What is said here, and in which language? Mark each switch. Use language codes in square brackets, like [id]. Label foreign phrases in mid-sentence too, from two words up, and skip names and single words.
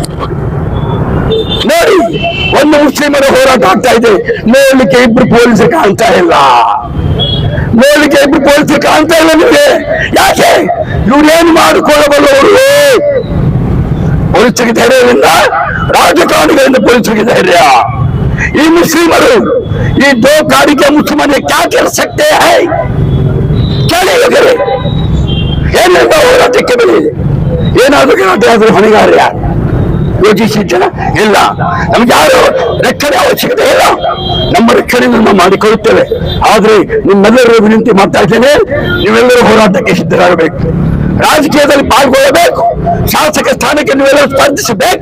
[kn] ನೋಡಿ, ಒಂದು ಮುಸ್ಲಿಮರ ಹೋರಾಟ ಆಗ್ತಾ ಇದೆ, ನೋಡ್ಲಿಕ್ಕೆ ಇಬ್ರು ಪೊಲೀಸರು ಕಾಣ್ತಾ ಇಲ್ಲ, ನೋಡ್ಲಿಕ್ಕೆ ಇಬ್ರು ಪೊಲೀಸರು ಕಾಣ್ತಾ ಇಲ್ಲ ನಿಮಗೆ. ಯಾಕೆ? ಇವ್ರೇನು ಮಾಡಿಕೊಳ್ಳಬಲ್ಲವರು? ಪೊಲೀಸರಿಗೆ ಧೈರ್ಯವಿಲ್ಲ, ರಾಜಕಾರಣಿಗಳಿಂದ ಪೊಲೀಸರಿಗೆ ಧೈರ್ಯ. ಈ ಮುಸ್ಲಿಮರು ಈ ದೋ ಕಾಡಿಗೆ ಮುಸಲ್ಮಾನ [hi] क्या कर सकते हैं? क्या नहीं करे? [kn] ಏನಿಲ್ಲ ಹೋರಾಟಕ್ಕೆ ಬೆಲೆ ಇದೆ. ಏನಾದ್ರೂ ಗಲಾಟೆ ಆದ್ರೂ ಹೊಣೆಗಾರ ಯಾರು? ಯೋಚಿಸಿ ಜನ ಇಲ್ಲ. ನಮ್ಗೆ ಯಾರು ರಕ್ಷಣೆ ಅವಶ್ಯಕತೆ ಇಲ್ಲ, ನಮ್ಮ ರಕ್ಷಣೆ ನಾವು ಮಾಡಿಕೊಳ್ಳುತ್ತೇವೆ. ಆದ್ರೆ ನಿಮ್ಮೆಲ್ಲರೂ ವಿನಂತಿ ಮಾಡ್ತಾ ಇದ್ದೇನೆ, ನೀವೆಲ್ಲರೂ ಹೋರಾಟಕ್ಕೆ ಸಿದ್ಧರಾಗಬೇಕು, ರಾಜಕೀಯದಲ್ಲಿ ಪಾಲ್ಗೊಳ್ಳಬೇಕು, ಶಾಸಕ ಸ್ಥಾನಕ್ಕೆ ನೀವೆಲ್ಲರೂ ಸ್ಪರ್ಧಿಸಬೇಕು.